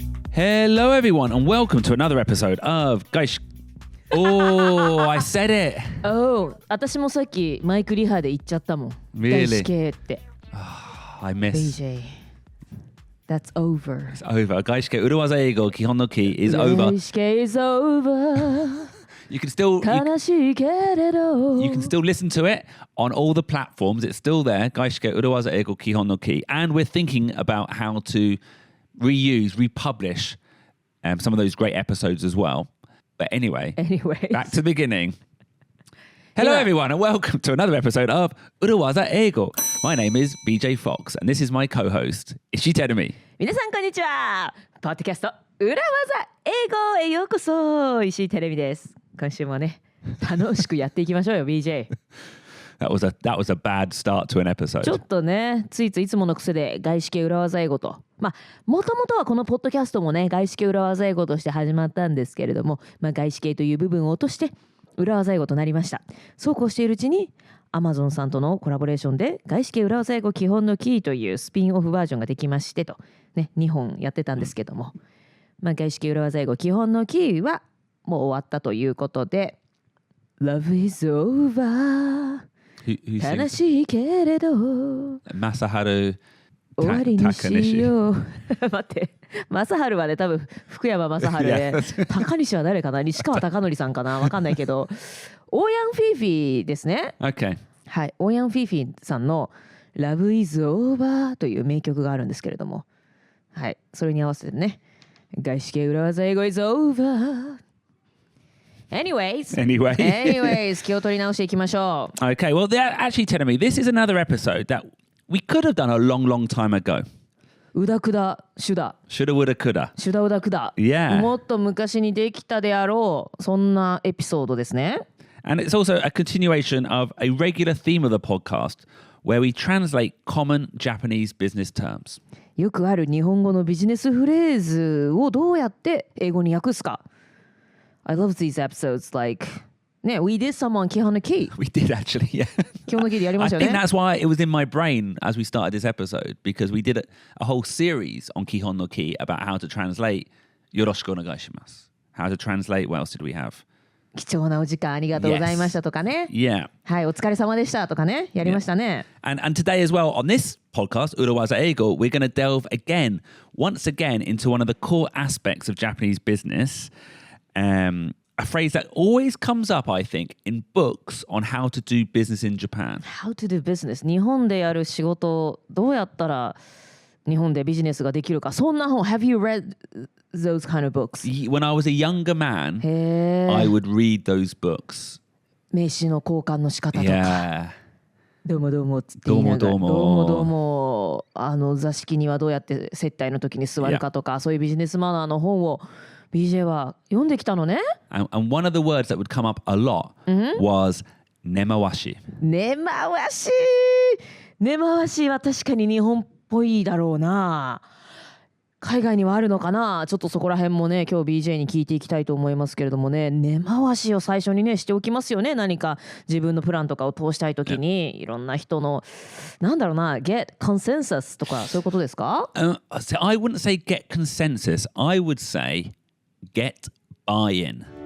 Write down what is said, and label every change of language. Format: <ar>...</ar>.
<en>Hello everyone and welcome to another episode of 外資 Oh, I said it.</en> <ja>Oh, 私もさっきマイクリハで言っちゃったもん。</ja> <en>Really?</en> <ja>外資系って。</ja> <en>I miss. BJ, that's over. It's over.</en> <ja>外資系裏技英語基本の KEY is over.</ja> <en>外資系 is over. You can still</en> <ja>悲しいけれど。</ja> <en>You can still listen to it on all the platforms. It's still there. 外資系裏技英語基本の KEY. And we're thinking about how to republish some of those great episodes as well. But anyway, back to the beginning. Hello everyone and welcome to another episode of 裏技英語. My name is BJ Fox and this is my co-host, Ishii Terumi.</en> <ja>皆さんこんにちは。ポッドキャスト裏技英語へようこそ。石井テレビです。今週もね、楽しくやっていきましょうよ、BJ。</ja> <en>That was a bad start to an episode.</en> <ja>ちょっとね、ついつもの癖で外資系裏技英語と、もともとはこのポッドキャストもね、外資系裏技英語として始まったんですけれども、外資系という部分を落として裏技英語となりました。そうこうしているうちに Amazon さんとのコラボレーションで外資系裏技英語基本のキーというスピンオフバージョンができましてと、ね、2本やってたんですけども、外資系裏技英語基本のキーはもう終わったということで Love is over 悲しいけれど正治終わりにしよう待って正治はね多分福山雅治で高西は誰かな西川貴教さんかなわかんないけどオーヤン・フィーフィーですね、</ja> <en>okay.</en> <ja>はい、オーヤン・フィーフィーさんの Love is over という名曲があるんですけれども、はい、それに合わせてね外資系裏技英語 is over Anyways, 気を取り直していきましょう。</ja> <en>Okay, well, they're actually telling me this is another episode that we could have done a long time ago. うだくだ、しゅだ。 Shoulda, woulda, coulda. しゅだうだくだ。 Yeah.</en> <ja>もっと昔にできたであろう、そんなエピソードですね。</ja> <en>And it's also a continuation of a regular theme of the podcast where we translate common Japanese business terms.</en> <ja>よくある日本語のビジネスフレーズをどうやって英語に訳すか。</ja> <en>I love these episodes like, we did some on 基本の KEY. We did actually, yeah.</en> <ja>基本の KEY でやりましたよね。</ja> <en>I think that's why it was in my brain as we started this episode because we did a whole series on 基本の KEY about how to translate</en> <ja>よろしくお願いします.</ja> <en>How to translate, what else did we have?</en> <ja>貴重なお時間ありがとうございましたとかね。</ja> <en>Yeah.</en> <ja>はい、お疲れ様でしたとかね、やりましたね。</ja> <en>And today as well on this podcast, 裏技英語, we're going to delve once again into one of the core aspects of Japanese business.A phrase that always comes up, I think, in books on how to do business in Japan. How to do business.</en> <ja>日本でやる仕事、どうやったら日本でビジネスができるか。そんな本、</ja> <en>Have you read those kind of books? When I was a younger man, I would read those books.</en> <ja>名刺の交換の仕方とか。</ja> <en>Yeah.</en> <ja>どうもどうもって言いながら。どうも。座敷にはどうやって接待の時に座るかとか、そういうビジネスマナーの本をBJ は読んできたのね。</ja> <en>And one of the words that would come up a lot was 根回し。</en> <ja>根回し。根回しは確かに日本っぽいだろうな。海外にはあるのかな。ちょっとそこら辺もね、今日 BJ に聞いていきたいと思いますけれどもね、根回しを最初にねしておきますよね。何か自分のプランとかを通したいときに、いろんな人のなんだろうな、</ja> <en>get consensus</en> <ja>とかそういうことですか</ja> <en>？So I wouldn't say get consensus. I would say get buy-in.</en>